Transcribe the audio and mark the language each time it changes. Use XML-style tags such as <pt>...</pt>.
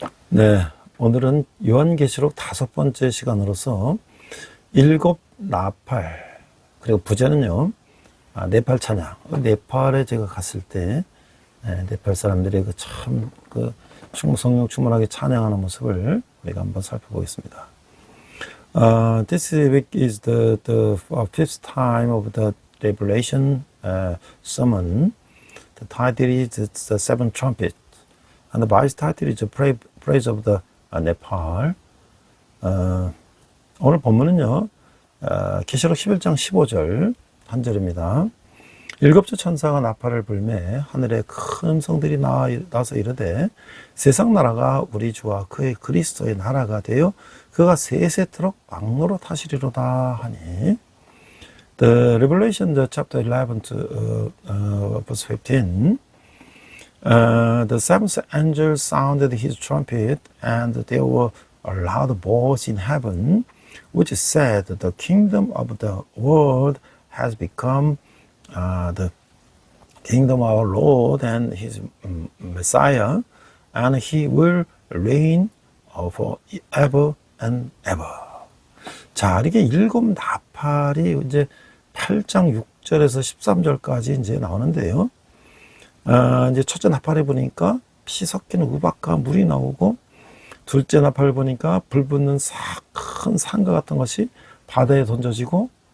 <ko>네, 오늘은 요한계시록 5번째 시간으로서 7 나팔 그리고 부제는요 네팔 찬양. 네팔에 제가 갔을 때 네팔 사람들이 그 성령 충만하게 찬양하는 모습을 우리가 한번 살펴보겠습니다.</ko> <en>This week is the fifth time of the Revelation sermon. The title is the Seventh Trumpet, and the Bible's title is Praise of the Nepal.</en> <ko>오늘 본문은요, 계시록 11장 15절 한 절입니다. 일곱째 천사가 나팔을 불매 하늘에 큰 음성들이 나서 이르되 세상 나라가 우리 주와 그의 그리스도의 나라가 되어 그가 세세토록 왕노로 타시리로다 하니.</ko> <en>The Revelation, the chapter 11 to verse 15. The seventh angel sounded his trumpet, and there were a loud voice in heaven, which said, "The kingdom of the world has become the kingdom of our Lord and his Messiah, and he will reign forever and ever.</en> <ko>자, 이렇게 일곱 나팔이 이제 8장 6절에서 13절까지 이제 나오는데요. 이제 첫째 나팔에 보니까 피 섞인 우박과 물이 나오고, 둘째 나팔 보니까 불 붙는 큰 산과 같은 것이 바다에 던져지고,</ko>